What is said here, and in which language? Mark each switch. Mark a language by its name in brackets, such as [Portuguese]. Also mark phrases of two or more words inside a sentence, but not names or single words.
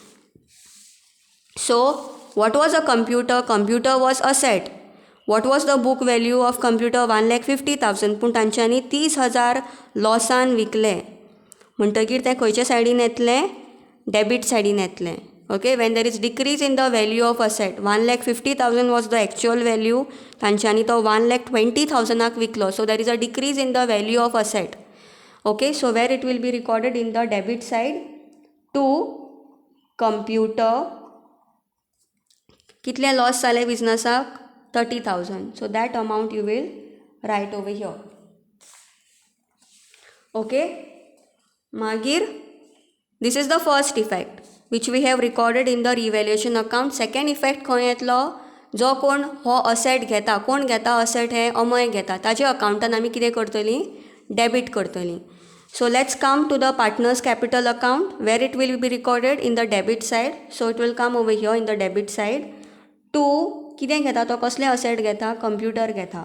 [English] So what was a computer was asset. What was the book value of computer, 1,50,000. [Konkani] पूण तांच्यांनी 30,000 लॉसान विकले म्हणटकीर तें खंयच्या सायडीन येतलें, डेबीट सायडीन येतलें. [English] Okay, when there is decrease in the value of asset, 1,50,000 was the actual value, [Konkani] तांच्यांनी तो 1,20,000 विकलो. [English] So there is a decrease in the value of asset. Okay, so where it will be recorded in the debit side. to computer, [Konkani] कितले लॉस जाले बिजनसाक, 30,000. [English] So that amount you will write over here. Okay, मागीर this is the first effect which we have recorded in the revaluation account. [Konkani] सेकेंड इफेक्ट खंय येतलो, जो कोण हो असेट घेता, कोण घेता असेट, हे अमय घेता, ताज्या अकावंटान आमी कितें करतलीं, डेबीट करतलीं. [English] So let's come to the partners capital account where it will be recorded in the debit side. So it will come over here in the debit side. To [Konkani] कितें घेता, तो कसले असेट घेता, कंप्युटर घेता.